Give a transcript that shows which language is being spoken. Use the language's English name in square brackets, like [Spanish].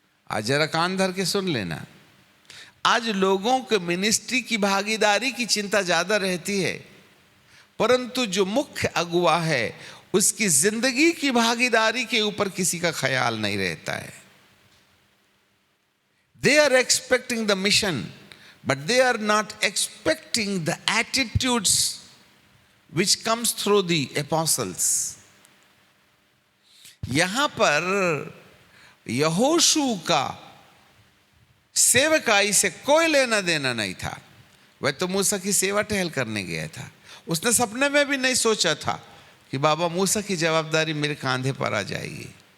[Hindi] आज जरा कान धर के सुन लेना। आज लोगों के मिनिस्ट्री की भागीदारी की चिंता ज्यादा रहती है, परंतु जो मुख्य अगुवा है उसकी जिंदगी की भागीदारी के ऊपर किसी का ख्याल नहीं रहता है। [English] They are expecting the mission, but they are not expecting the attitudes which comes through the apostles. [Hindi] यहां पर यहोशू का सेवकाई से कोई लेना देना नहीं था। वह तो मूसा की सेवा टहल करने गया था। उसने सपने में भी नहीं सोचा था कि बाबा मूसा की जवाबदारी मेरे कांधे पर आ जाएगी।